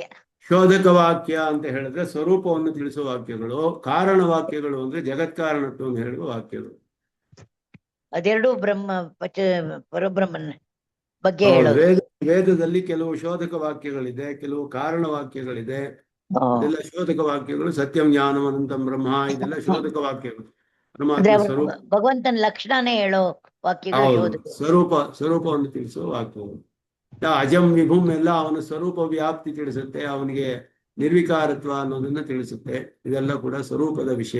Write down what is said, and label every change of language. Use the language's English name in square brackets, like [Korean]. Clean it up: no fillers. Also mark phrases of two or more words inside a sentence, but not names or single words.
[Kannada] ಶೋಧಕ ವಾಕ್ಯ ಅಂತ ಹೇಳಿದ್ರೆ ಸ್ವರೂಪವನ್ನು ತಿಳಿಸುವ ವಾಕ್ಯಗಳು. ಕಾರಣ ವಾಕ್ಯಗಳು ಅಂದ್ರೆ ಜಗತ್ಕಾರಣತ್ವವನ್ನು ಹೇಳುವ ವಾಕ್ಯಗಳು. ಅದೆರಡು ಪರಬ್ರಹ್ಮನ ಬಗ್ಗೆ ಹೇಳೋದು. ವೇದದಲ್ಲಿ ಕೆಲವು ಶೋಧಕ ವಾಕ್ಯಗಳಿದೆ, ಕೆಲವು ಕಾರಣ ವಾಕ್ಯಗಳಿದೆ. ಇದೆಲ್ಲ ಶೋಧಕ ವಾಕ್ಯಗಳು. [Sanskrit] ಸತ್ಯಂ ಜ್ಞಾನಂ ಅನಂತಂ ಬ್ರಹ್ಮ, [Kannada] ಇದೆಲ್ಲ ಶೋಧಕ ವಾಕ್ಯಗಳು. ಪರಮಾತ್ಮ ಸ್ವರೂಪ, ಭಗವಂತನ ಲಕ್ಷಣನೇ ಹೇಳೋ ವಾಕ್ಯಗಳು. ಸ್ವರೂಪವನ್ನು ತಿಳಿಸುವ ವಾಕ್ಯಗಳು. [Sanskrit] ಅಜಂ ವಿಭುಂ [Kannada] ಎಲ್ಲ ಅವನ ಸ್ವರೂಪ ವ್ಯಾಪ್ತಿ ತಿಳಿಸುತ್ತೆ, ಅವನಿಗೆ ನಿರ್ವಿಕಾರತ್ವ ಅನ್ನೋದನ್ನ ತಿಳಿಸುತ್ತೆ. ಇದೆಲ್ಲ ಕೂಡ ಸ್ವರೂಪದ ವಿಷಯ.